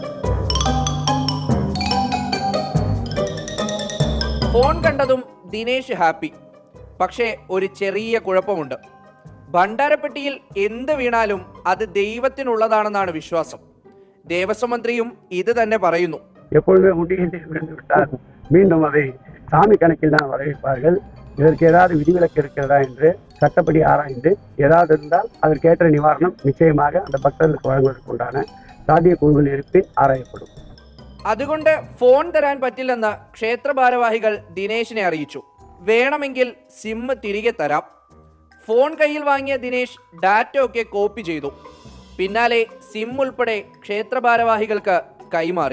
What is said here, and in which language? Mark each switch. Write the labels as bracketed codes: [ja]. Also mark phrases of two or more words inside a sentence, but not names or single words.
[ml] ഫോൺ കണ്ടതും ദിനേശ് ഹാപ്പി. പക്ഷേ ഒരു ചെറിയ കുഴപ്പമുണ്ട്. ഭണ്ഡാരപ്പെട്ടിയിൽ എന്ത് വീണാലും അത് ദൈവത്തിനുള്ളതാണെന്നാണ് വിശ്വാസം. ദേവസ്വം മന്ത്രിയും ഇത് തന്നെ പറയുന്നു. [ta] எப்பொழுதுமே உண்டியலை விழுந்து விட்டால் மீண்டும் அதை சாமி கணக்கில் தான் வரவேற்பார்கள். இதற்கு ஏதாவது விதிவிலக்கு இருக்கிறதா என்று சட்டப்படி ஆராய்ந்து ஏதாவது இருந்தால் அதற்கேற்ற நிவாரணம் நிச்சயமாக அந்த பக்தர்களுக்கு வழங்குவதற்குண்டான [ml] സാധ്യതകൾ ഇരുപ്പിൽ ആരായപ്പെടും. അതുകൊണ്ട് ഫോൺ തരാൻ പറ്റില്ലെന്ന് ക്ഷേത്ര ഭാരവാഹികൾ ദിനേശിനെ അറിയിച്ചു. വേണമെങ്കിൽ സിം തിരികെ തരാം. ഫോൺ കയ്യിൽ വാങ്ങിയ ദിനേശ് ഡാറ്റ ഒക്കെ കോപ്പി ചെയ്തു. പിന്നാലെ സിം ഉൾപ്പെടെ ക്ഷേത്ര ഭാരവാഹികൾക്ക് കൈമാറി.